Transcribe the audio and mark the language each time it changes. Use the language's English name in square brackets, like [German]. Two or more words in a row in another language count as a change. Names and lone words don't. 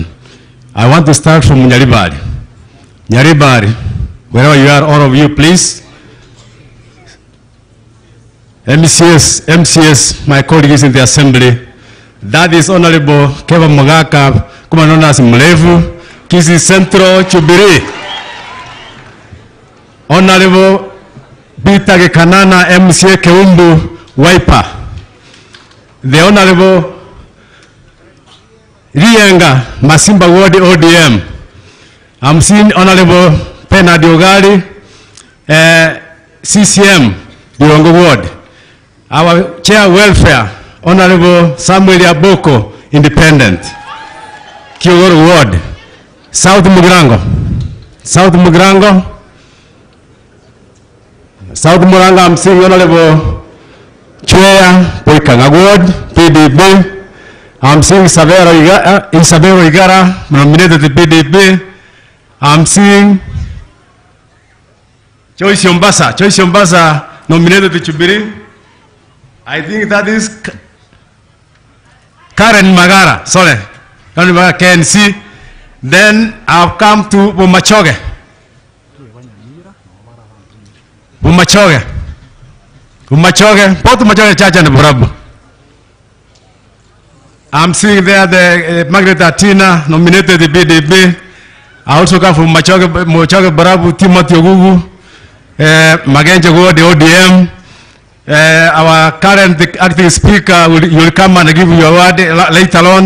[English] I want to start from Nyaribari. Nyaribari, wherever you are, all of you, please. MCS, my colleagues in the assembly. That is Honorable Keva Mogaka, known as Mlevu, Kisii Central, Chubiri. Honorable Peter Gekanana, MCA Keumbu, Waipa. The Honorable Rienga, Masimba Ward ODM. I'm seeing Honorable Pena Diogali, CCM, Diongo Ward. Our Chair Welfare, Honorable Samuel Yaboko, Independent. Kiogoro Ward. South Mugrango. South Mugrango, I'm seeing Honorable Chair Poikanga Ward, PDP. I'm seeing Isabel Igara, nominated to PDP. I'm seeing Joyce Yombasa, nominated to Chubiri. I think that is Karen Magara, sorry. KNC. Then I've come to Bumachoge. Bumachoge. Bumachoge. Both Bumachoge Church and Burabu. I'm seeing there the Margaret Atina nominated the BDB. I also come from Bumachoge Burabu, Timothy Ogugu, Magenje Go, the ODM. Our current acting speaker will come and give you a word later on.